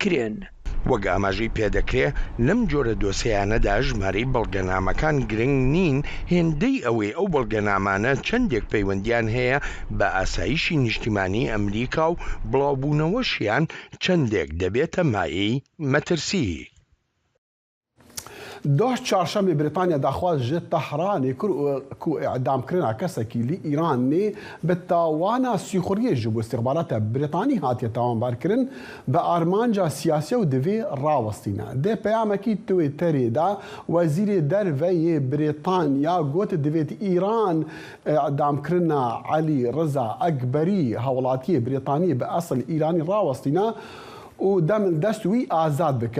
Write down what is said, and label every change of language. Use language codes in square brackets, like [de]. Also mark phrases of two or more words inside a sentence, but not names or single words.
[ckb] وەک ئاماژەی پێدەکرێت لەم جۆرە دۆسیانەدا ژمارەی بەڵگەنامەکان گرنگ نین هێندەی ئەوەی ئەو بەڵگەنامانە چەندێک پەیوەندیان هەیە بە ئاسایشی نیشتیمانی ئەمریکا و بڵاوبوونەوەشیان چەندێک دەبێتە مایەی مەترسی. [ku] دوه چهارشەمێ بریتانیا داخواز ji Tehranê kir ku e'damkirina kesekî li Îranê bi tawana sîxuriyê ji bo istixbarata Brîtanî hatiye tawanbarkirin bi armanca siyasî û divê rawestîne. Dê peyamekî Twitterê da Wezîrê Derveyê Brîtanya got divêt Îran e'damkirina Elî Reza Ekberî hewlatiyê Brîtaniyê bi esl Îranî rawestîne û demin dest wî azad bike.